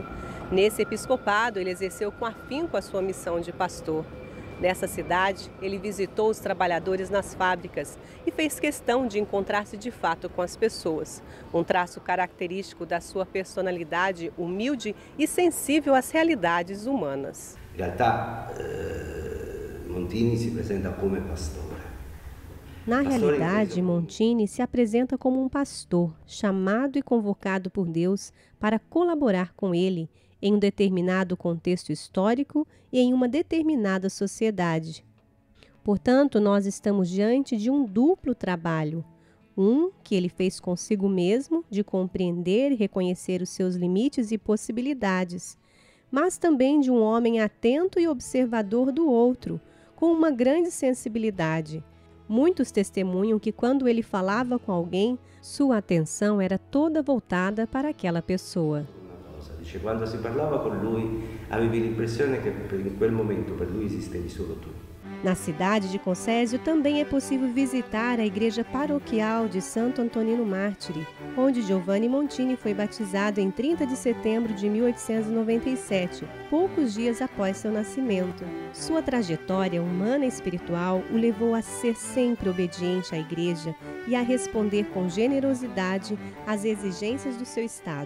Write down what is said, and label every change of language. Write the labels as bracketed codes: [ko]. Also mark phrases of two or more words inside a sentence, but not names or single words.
[pt] Nesse episcopado, ele exerceu com afinco a sua missão de pastor. Nessa cidade, ele visitou os trabalhadores nas fábricas e fez questão de encontrar-se de fato com as pessoas. Um traço característico da sua personalidade humilde e sensível às realidades humanas. [it] In realtà, Montini si presenta come pastore. [pt] Na realidade, Montini se apresenta como um pastor, chamado e convocado por Deus para colaborar com ele em um determinado contexto histórico e em uma determinada sociedade. Portanto, nós estamos diante de um duplo trabalho. Um que ele fez consigo mesmo, de compreender e reconhecer os seus limites e possibilidades, mas também de um homem atento e observador do outro, com uma grande sensibilidade. Muitos testemunham que quando ele falava com alguém, sua atenção era toda voltada para aquela pessoa. [it] Quando si parlava con lui, avevi l'impressione che in quel momento per lui esistevi solo tu. [pt] Na cidade de Concésio também é possível visitar a igreja paroquial de Santo Antonino Mártire, onde Giovanni Montini foi batizado em 30 de setembro de 1897, poucos dias após seu nascimento. Sua trajetória humana e espiritual o levou a ser sempre obediente à igreja e a responder com generosidade às exigências do seu estado.